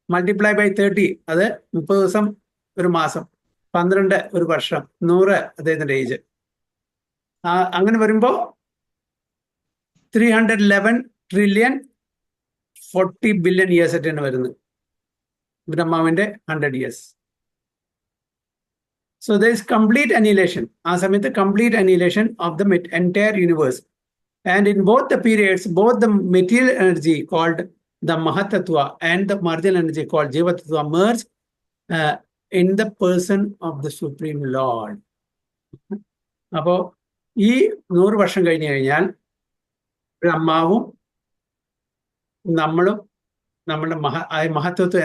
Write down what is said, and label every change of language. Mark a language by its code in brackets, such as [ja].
[en] multiply by 30, [ml] അത് 30 ദിവസം ഒരു മാസം, 12 ഒരു വർഷം, 100 അദ്ദേഹത്തിന്റെ ഏജ്. അങ്ങനെ വരുമ്പോ 311,040,000,000,000 ഇയേഴ്സ് ആയിട്ടാണ് വരുന്നത് ബ്രഹ്മാവിന്റെ 100 years. [en] So there is complete annihilation. [ml] ആ സമയത്ത് [en] complete annihilation of the entire universe. And in both the periods, both the material energy called the Mahatattva and the marginal energy called Jivatattva merge in the person of the Supreme Lord. [ml] അപ്പോ ഈ 100 വർഷം കഴിഞ്ഞു കഴിഞ്ഞാൽ ബ്രഹ്മാവും നമ്മളും നമ്മുടെ മഹത്തത്വം.